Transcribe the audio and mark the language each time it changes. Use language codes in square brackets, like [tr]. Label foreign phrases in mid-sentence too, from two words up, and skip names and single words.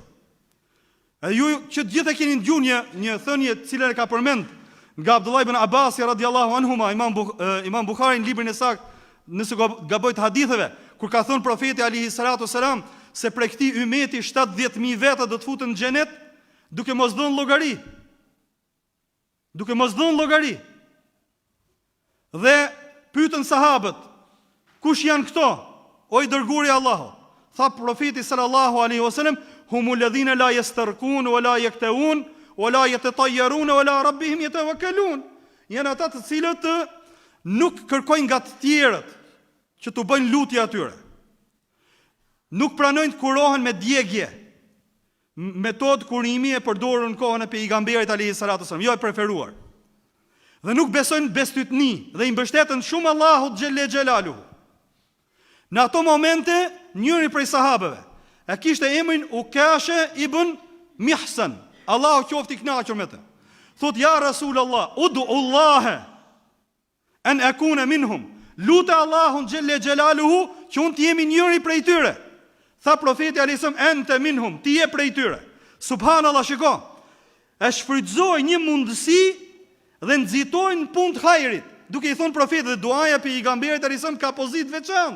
[sq] E ju që gjithë e keni ndjuar një thënie të cilën e ka përmend nga Abdullah ibn Abbas [ar] رضي الله عنهما, [sq] Imam Buhari në librin e sakt, nëse gaboj të haditheve, kur ka thënë profeti [ar] عليه الصلاة والسلام [sq] se prej këtij ummeti 70.000 veta do të futen në xhenet duke mos dhënë llogari. Duke mos dhënë llogari. Dhe pyetën sahabët, kush janë këto? O i dërguari i Allahut. Tha profeti [ar] صلى الله عليه وسلم, هم الذين لا يسترقون ولا يكتوون ولا يتطيرون ولا ربهم يتوكلون. [sq] Janë ata të cilët nuk kërkojnë nga të tjerët që të bëjnë lutje atyre. Nuk pranojnë të kurohen me djegje. Metodë kurimi e përdorur në kohën e pejgamberit [ar] عليه الصلاة والسلام, [sq] jo e preferuar. Dhe nuk besojnë bestytni dhe i mbështeten shumë Allahut [ar] جل جلاله. [sq] Në ato momente, njëri prej sahabeve e kishte emrin Ukashe ibn Mihsan, Allahu qoftë i kënaqur me të. [ar] Thot, يا رسول الله ادع الله أن أكون منهم. [sq] Lutë Allahun [ar] جل جلاله [sq] që unë të jemi njëri prej tyre. Tha profeti [ar] عليه السلام, أنت منهم, [sq] ti je prej tyre. Subhanallahu, shiko. E shfrytëzoi një mundësi dhe nxitojnë punë të hajrit. Duke i thonë profetit, dhe duaja për pejgamberit [ar] عليه السلام [sq] ka pozitë veçantë.